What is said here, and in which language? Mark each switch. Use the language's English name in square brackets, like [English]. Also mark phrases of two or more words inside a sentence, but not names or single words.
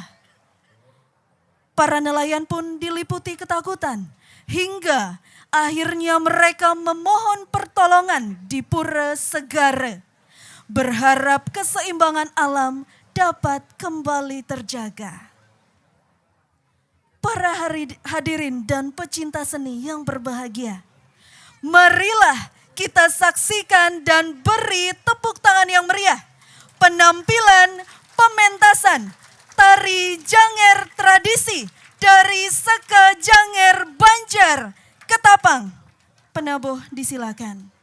[Indonesian] Para nelayan pun diliputi ketakutan hingga akhirnya mereka memohon pertolongan di Pura Segara, berharap keseimbangan alam dapat kembali terjaga. Para hadirin dan pecinta seni yang berbahagia, marilah kita saksikan dan beri tepuk tangan yang meriah penampilan pementasan Tari Janger tradisi dari Seka Janger Banjar, Ketapang. Penabuh disilakan.